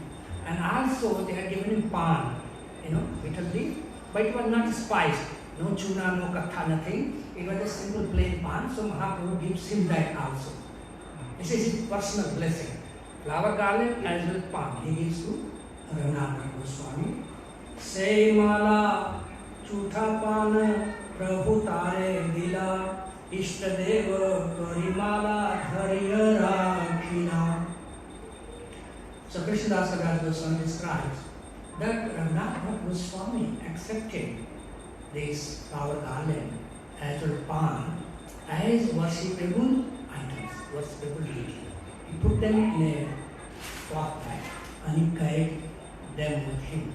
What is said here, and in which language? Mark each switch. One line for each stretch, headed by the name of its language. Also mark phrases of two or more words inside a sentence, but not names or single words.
English: And also they had given him pan, betel leaf, but it was not spiced. No chuna, no katha, nothing. It was a simple plain pan, so Mahaprabhu gives him that also. This is his personal blessing. Flower garland as well pan he gives to Ranganath Goswami.
Bangla: সেই মালা ঝুটা পান প্রভু তারে দিলা ইষ্ট দেব করিমালা ধৈর্য রাখিলা.
English: So Krishnadas Kaviraj Goswami describes that Ranganath Goswami accepted this flower garland as well pan as worshipable items, worshipable deity. He put them in a cloth bag and he carried them with him.